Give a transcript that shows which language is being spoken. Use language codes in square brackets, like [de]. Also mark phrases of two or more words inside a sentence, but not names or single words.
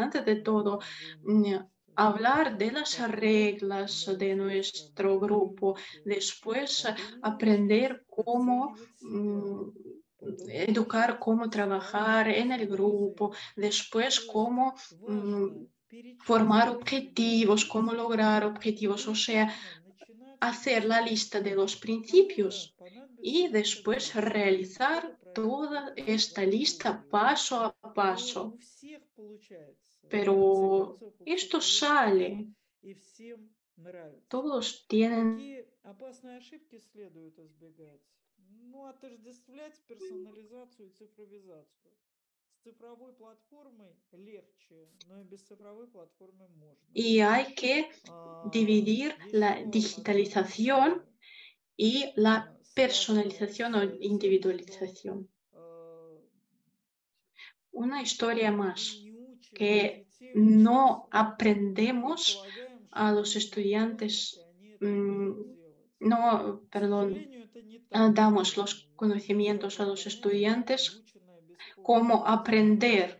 [es] Antes de todo, hablar de las reglas de nuestro grupo, después aprender cómo educar, cómo trabajar en el grupo, después cómo formar objetivos, cómo lograr objetivos, o sea, hacer la lista de los principios y después realizar toda esta lista paso a paso. Pero esto sale. Todos tienen. [ru] Какие опасные ошибки следует избегать? Ну, отождествлять персонализацию и цифровизацию. С цифровой платформой легче, но и без цифровой платформы можно. [es] Y hay que dividir la digitalización y la personalización o individualización. Una historia más, que no aprendemos a los estudiantes, damos los conocimientos a los estudiantes cómo aprender.